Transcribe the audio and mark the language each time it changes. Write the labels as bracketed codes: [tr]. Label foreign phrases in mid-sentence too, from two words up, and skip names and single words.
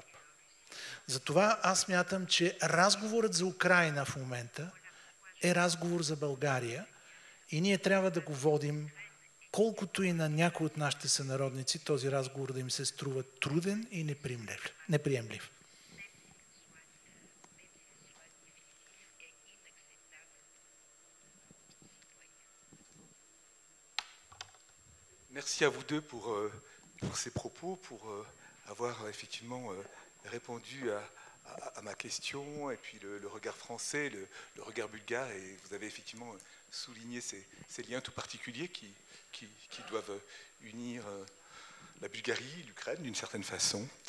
[bg] Затова аз смятам, че разговорът за Украйна в момента е разговор за България и ние трябва да го водим, колкото и на някои от нашите сънародници този разговор да им се струва труден и неприемлив. [fr] Merci à vous deux pour ces propos, pour avoir effectivement répondu à ma question, et puis le regard français, le regard bulgare, et vous avez effectivement souligné ces liens tout particuliers qui doivent unir la Bulgarie, l'Ukraine d'une certaine façon.